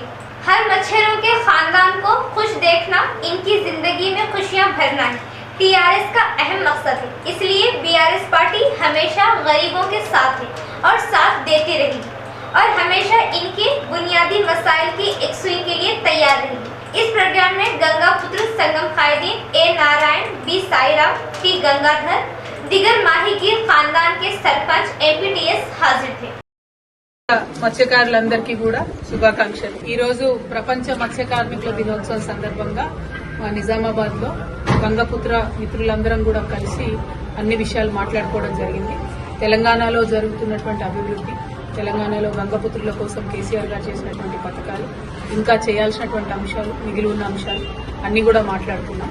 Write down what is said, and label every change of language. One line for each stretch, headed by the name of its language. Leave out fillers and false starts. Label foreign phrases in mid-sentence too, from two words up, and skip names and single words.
Urdu: ہر مچھروں کے خاندان کو خوش دیکھنا ان کی زندگی میں خوشیاں بھرنا ہے TRS کا اہم مقصد ہے، اس لیے BRS پارٹی ہمیشہ غریبوں کے ساتھ ہے اور ساتھ دیتی رہے گی اور ہمیشہ ان کے بنیادی مسائل کی یکسوئی کے لیے تیار رہے گی۔ اس پروگرام میں گنگا پتر سنگم قائدین A نارائن، B سائی رام، T گنگادھر، دیگر ماہی گیر خاندان کے سرپنچ MPTS حاضر تھے۔
Telugu: మత్స్యకారులందరికీ కూడా శుభాకాంక్షలు। ఈ రోజు ప్రపంచ మత్స్య కార్మికుల దినోత్సవం సందర్భంగా నిజామాబాద్ లో గంగపుత్ర మిత్రులందరం కూడా కలిసి అన్ని విషయాలు మాట్లాడుకోవడం జరిగింది। తెలంగాణలో జరుగుతున్నటువంటి అభివృద్ధి, తెలంగాణలో గంగపుత్రుల కోసం కేసీఆర్ గారు చేసినటువంటి పథకాలు, ఇంకా చేయాల్సినటువంటి అంశాలు, మిగిలి ఉన్న అంశాలు అన్ని కూడా మాట్లాడుకున్నాం।